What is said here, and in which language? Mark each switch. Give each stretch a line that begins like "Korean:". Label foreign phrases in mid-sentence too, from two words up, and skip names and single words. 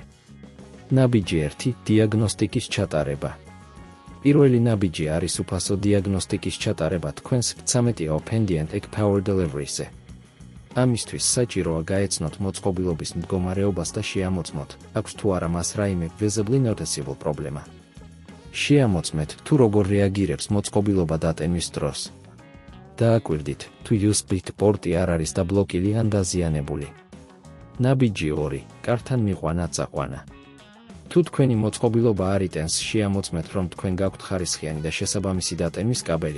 Georgian: ნაბიჯი 1. დიაგნოსტიკის ჩატარება. პირველი ნაბიჯი არის უფასო დიაგნოსტიკის ჩატარება თქვენს 13 Open-Dient Egg Power Delivery-ზე. ამისთვის საჭიროა გაეცნოთ მოწყობილობის მდგომარეობას და შეამოწმოთ, აქვს თუ არა მას რაიმე
English: visibly noticeable
Georgian: პრობლემა. შეამოწმეთ, თუ როგორ რეაგირებს მოწყობილობა დატენვის დროს. დააკვირდით, თუ USB პორტი არ არის დაბლოკილი ან დაზიანებული. ნაბიჯი 2. კართან მიყვანა წაყვანა. თუ თქვენი მოწყობილობა არ იტენს, შეამოწმეთ, რომ თქვენ გაქვთ ხარისხიანი და შესაბამისი დატენვის კაბელი.